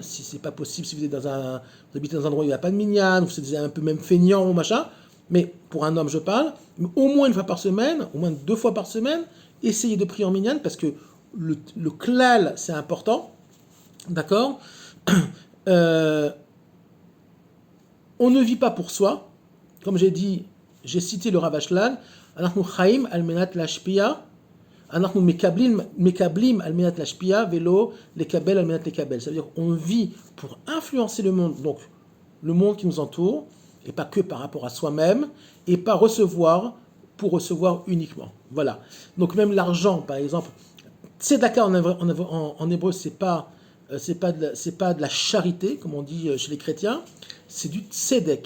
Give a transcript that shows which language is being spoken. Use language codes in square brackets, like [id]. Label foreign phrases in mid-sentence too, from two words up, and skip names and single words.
[fr] Si c'est pas possible, si vous habitez dans un endroit où il n'y a pas de minyan, vous êtes un peu même feignant ou machin, mais pour un homme je parle, mais au moins une fois par semaine, au moins 2 fois par semaine, essayez de prier en minyan parce que le klal, c'est important. D'accord? On ne vit pas pour soi. Comme j'ai dit, j'ai cité le Rav Ashlag. [he] אנחנו חיים על מנת להשפיע. אנחנו מקבלים על מנת להשפיע ולא לקבל על מנת לקבל. [fr] Ça veut dire qu'on vit pour influencer le monde, donc le monde qui nous entoure, et pas que par rapport à soi-même, et pas recevoir pour recevoir uniquement. Voilà. Donc même l'argent, par exemple, tzedaka en hébreu, c'est pas de la charité, comme on dit chez les chrétiens, c'est du tzedek.